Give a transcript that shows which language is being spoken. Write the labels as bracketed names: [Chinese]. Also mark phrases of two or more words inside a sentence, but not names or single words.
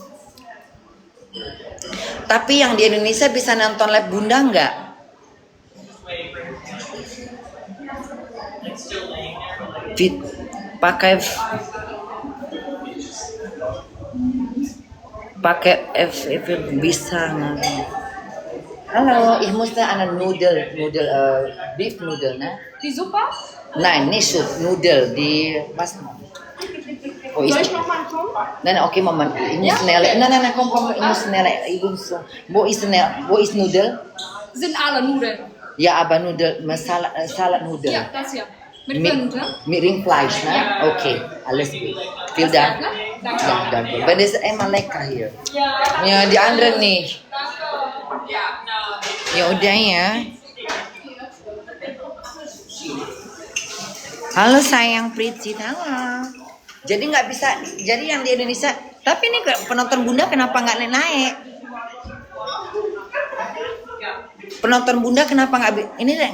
[Indonesian] Tapi yang di Indonesia bisa nonton live Bunda nggak? Pakai FF bisa nggak? [German] Hallo, ich musste eine Beef Nudel, ne? Die Suppe? Nein, nicht Suppe, Nudel, die was? Oh, Soll ich nochmal kommen? Nein, okay, Moment, ich muss schnell. Nein, komm, ich muss schnell. Wo ist Nudel? Sind alle Nudeln. Ja, aber Nudel, Salatnudel. Ja, das hier. Mit Rind, ne? Mit Rindfleisch, ne? Ja. Okay, alles gut. Vielen Dank. Ne? Danke. Ja, danke. Weil das ist immer lecker hier. Ja, die anderen nicht. [Indonesian] Ya udah ya. Halo sayang Pritsi, halo. Jadi nggak bisa, jadi yang di Indonesia. Tapi ini penonton Bunda kenapa nggak naik? Penonton Bunda kenapa ini deh?